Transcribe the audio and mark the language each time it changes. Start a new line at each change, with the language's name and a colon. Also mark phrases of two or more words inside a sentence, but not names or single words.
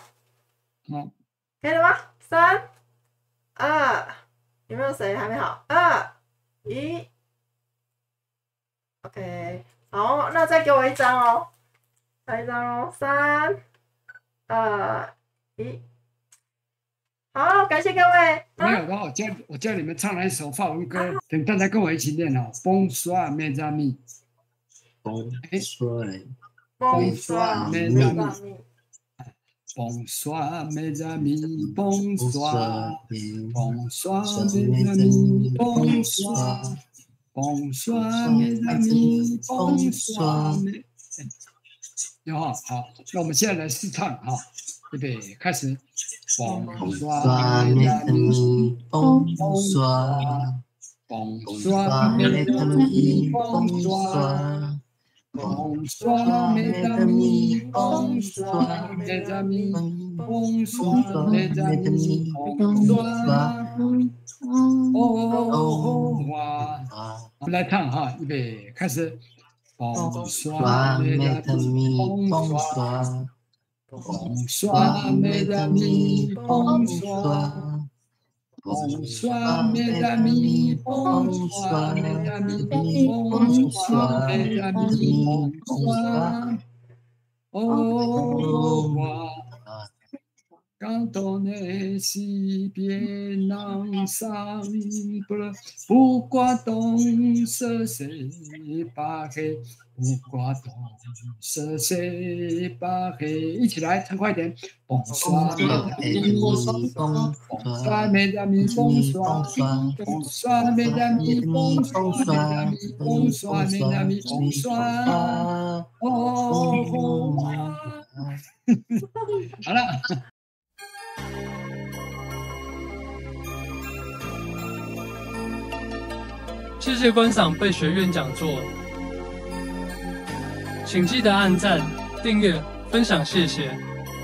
Chinese: 可以了吗？3、2，有没有谁还没好？2、1。OK， 好，那再给我一张哦，再一张哦。3、2、1。好，感谢各位。没有的话，我教你们唱了一首法文歌，等大家跟我一起念哦。
French: Bonsoir mes amis。Bonsoir mes amis. Bonsoir mes amis. Bonsoir. Bonsoir mes amis. Bonsoir. Bonsoir mes amis. Bonsoir.
Chinese: 好，那我们现在来试唱哈，预备开始。
French: Bonsoir mes amis. Bonsoir. Bonsoir mes amis. Bonsoir. Bonsoir mes amis, bonsoir mes amis, bonsoir mes amis, bonsoir, au revoir。
Chinese: 我们来唱哈，预备开始。
French: Bonsoir mes amis, bonsoir, bonsoir mes amis, bonsoir。Bonsoir mes amis, bonsoir mes amis, bonsoir mes amis, bonsoir. Au revoir. Quand on est si bien ensemble, pourquoi donc se séparer? Pourquoi donc se séparer?
Chinese: 一起来，唱快点。
French: Bonsoir mes amis, bonsoir mes amis, bonsoir. Bonsoir mes amis, bonsoir mes amis, bonsoir mes amis, bonsoir. Au revoir.
Chinese: 好了。谢谢观赏贝学院讲座，请记得按赞、订阅、分享，谢谢。